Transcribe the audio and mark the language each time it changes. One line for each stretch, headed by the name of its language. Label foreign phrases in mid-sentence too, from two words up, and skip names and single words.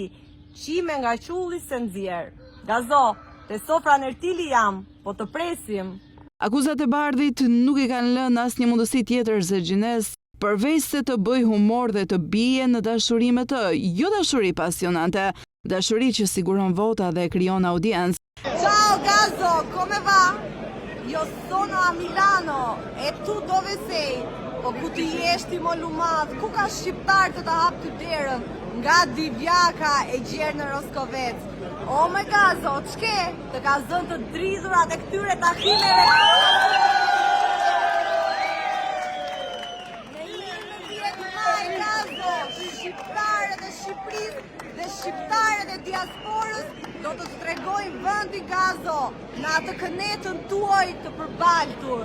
Albanian: Qime nga qulli se nxjerr. Gazo, te sofra në Ertili jam, po të presim. Akuzat e Bardhit nuk i kanë lënë asnjë mundësi tjetër Zegjines, përveç se të bëj humor dhe të bie në dashuri me të, jo dashuri pasionante, dashuri që siguron vota dhe krijon audiencë.
Italian: Ciao Gazo, come va? Io sono a Milano e tu dove sei?
Albanian: Po ku ti jeshti mo lumadh, ku ka shqiptar të ta hap ty derën? Nga Divjaka e gjerë në Roskovec. O me Gazo, ç'ke? Të ka zënë të dridhurat e këtyre takimeve. Në 11 maj, Gazo, shqiptarët e Shqipërisë dhe shqiptarët e diasporës do të tregojnë vendi Gazo në atë kënetën tuaj të përbaltur.